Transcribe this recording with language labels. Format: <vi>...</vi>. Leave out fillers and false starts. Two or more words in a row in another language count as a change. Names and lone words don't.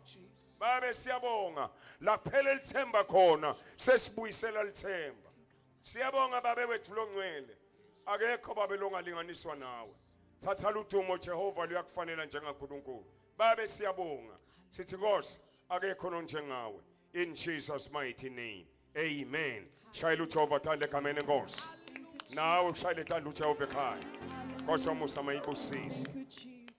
<ss>Babe siyabonga laphela lithemba khona sesibuyisela lithemba. Siyabonga babe wethu longcwele. Akekho babe longalinganiswa nawe. Thatha ludumo Jehova luyakufanela njengaNkulunkulu. Babe siyabonga. Sithi Nkosi akekho nonjengawe.</ss> <en>In Jesus' mighty name. Amen.</en> <ss>Shayela uJehova thande egameni Nkosi. Nawe ushayele thande uJehova ekhaya. Nkosi wamusa mayibusise.</ss>